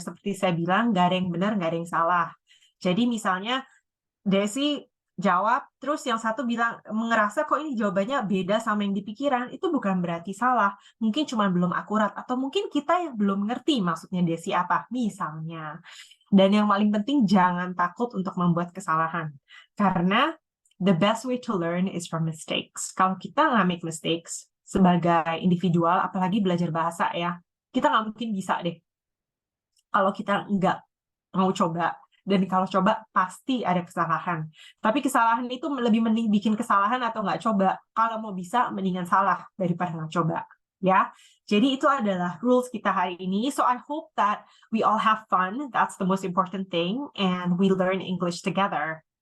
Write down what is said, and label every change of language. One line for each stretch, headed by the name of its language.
Indonesian: Seperti saya bilang, nggak ada yang benar, nggak ada yang salah. Jadi misalnya, Desi jawab, terus yang satu bilang, ngerasa kok ini jawabannya beda sama yang dipikiran, itu bukan berarti salah. Mungkin cuma belum akurat, atau mungkin kita yang belum ngerti maksudnya Desi apa, misalnya. Dan yang paling penting, jangan takut untuk membuat kesalahan. Karena
English: the best way to learn is from mistakes.
Indonesian: Kalau kita nggak
English: make mistakes
Indonesian: sebagai individual, apalagi belajar bahasa ya, kita nggak mungkin bisa deh. Kalau kita nggak mau coba. Dan kalau coba, pasti ada kesalahan. Tapi kesalahan itu lebih mending bikin kesalahan atau nggak coba. Kalau mau bisa, mendingan salah daripada nggak coba. Ya, jadi itu adalah rules kita hari ini.
English: So I hope that we all have fun. That's the most important thing. And we learn English together.